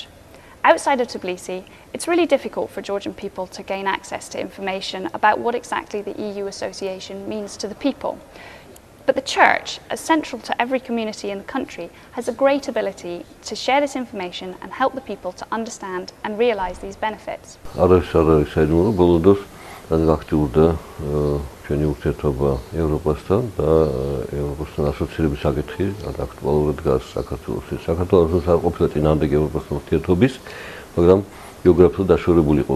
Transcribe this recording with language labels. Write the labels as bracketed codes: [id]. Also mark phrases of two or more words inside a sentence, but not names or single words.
[en] Outside of Tbilisi, it's really difficult for Georgian people to gain access to information about what exactly the EU Association means to the people. But the Church, as central to every community in the country, has a great ability to share this information and help the people to understand and realise these benefits. [ka] ჩვენი ურთიერთობა ევროპასთან და ევროპასთან ასოცირების საკითხი აქტუალურად დგას საქართველოსთვის. საქართველოს არ ყოფილა წინააღმდეგ ევროპასთან ურთიერთობის, მაგრამ გეოგრაფიულად დაშორებული იყო.